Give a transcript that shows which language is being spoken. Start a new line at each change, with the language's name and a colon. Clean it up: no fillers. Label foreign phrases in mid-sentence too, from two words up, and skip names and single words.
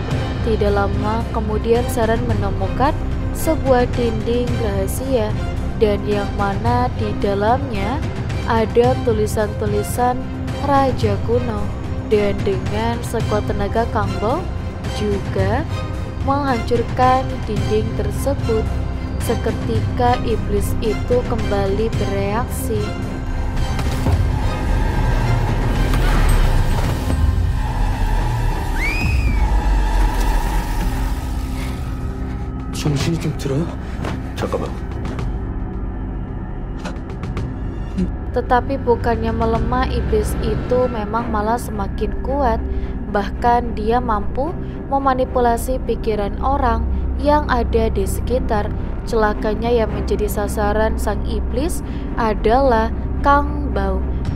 Indonesian: Tidak lama kemudian Sharon menemukan sebuah dinding rahasia dan yang mana di dalamnya ada tulisan-tulisan raja kuno. Dan dengan sekuat tenaga Kang Bao juga menghancurkan dinding tersebut. Seketika iblis itu kembali bereaksi.
Korean: 정신이 좀 들어요? 잠깐만.
Indonesian: Tetapi bukannya melemah, iblis itu memang malah semakin kuat. Bahkan dia mampu memanipulasi pikiran orang yang ada di sekitar. Celakanya yang menjadi sasaran sang iblis adalah Kang Bao.